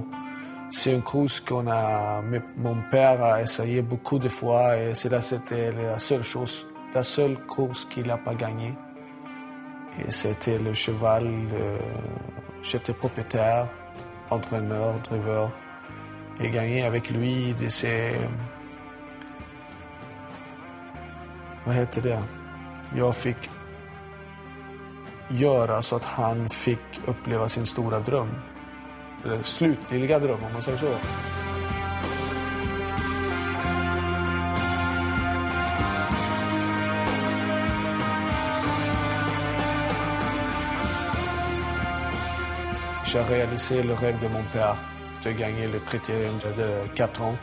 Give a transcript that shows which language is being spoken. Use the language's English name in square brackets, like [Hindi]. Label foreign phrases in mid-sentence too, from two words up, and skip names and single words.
[French] C'est une course mon père a essayé beaucoup de fois et c'était la seule course qu'il n'a pas gagnée. Et c'était le cheval, j'étais propriétaire, entraîneur, driver, et gagné avec lui de ses... [Swedish] Vad heter det? Jag fick göra så att han fick uppleva sin stora dröm. Eller slutliga dröm, om man säger så. [French] J'ai réalisé le rêve de mon père de gagner le critérium de 4 ans.